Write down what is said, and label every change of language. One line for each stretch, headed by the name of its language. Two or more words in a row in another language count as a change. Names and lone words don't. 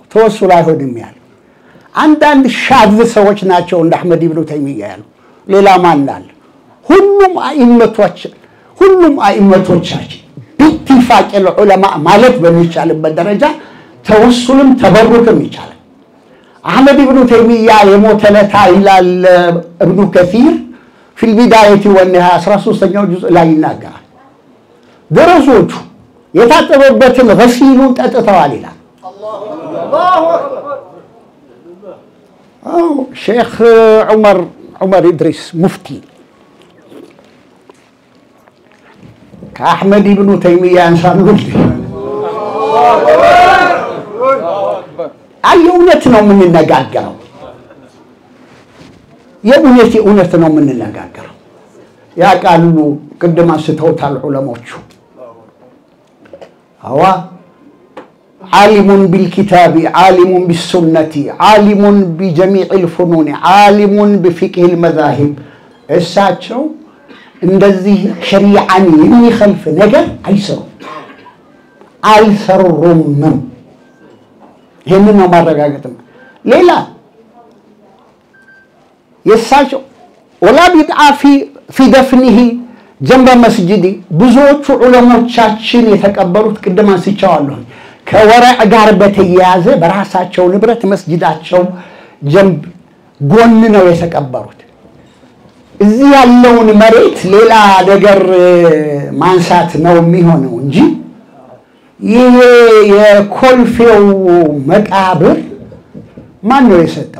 Amharic: ተወሱል አይሆንም ያለው? አንዳንድ ሻዝ ሰዎች ናቸው እንደ አህመድ ኢብኑ ተይሚያ ያሉ። ሌላ ማን አለ? ሁሉም አኢመቶቻችን
Arabic: باتفاق العلماء
Amharic: ማለት በሚቻልበት ደረጃ ተወሱልም ተበሩክም ይቻላል። አህመድ ኢብኑ ተይሚያ የሞተለታ ይላል ኢብኑ ከሲር في البداية والنهاية 13ኛው ጁዝ ላይ ይናገራል። ደረሶቹ የታጠበበትን ገሲሉን ጠጥተዋል ይላል። አላሁ አክበር ሼክ ዑመር ኢድሪስ ሙፍቲ ከአህመድ ኢብኑ ተይሚያ አንሳሉል እውነት ነው የምንነጋገረው። የእውነት ነው የምንነጋገረው። ያ ቃሉ ቅድም አንስተውታል ዑለሞቹ።
Arabic: هو عالم بالكتاب عالم بالسنة عالم بجميع الفنون عالم بفقه المذاهب
Amharic: እሳቸው እንደዚህ ሸሪዓን የሚخልፍ ነገር አይሰሩም። ይሄንን ነው ማረጋገጥም። ሌላ የሳቸው ወላ ቢድዓ
Arabic: في دفنه جنب مسجد
Amharic: ብዙዎቹ ዑለሞቻችን የተቀበሩት ቅድም አንስቻለሁ ከወራዕ ጋር በተያያዘ በራሳቸው ንብረት መስጂዳቸው ጀንብ ጎን ነው የተቀበሩት። እዚህ ያለውን መሬት ሌላ ነገር ማንሳት ነው የሚሆነው እንጂ ይሄ የኮልፌው መቃብር ማን ነው የሰጠው?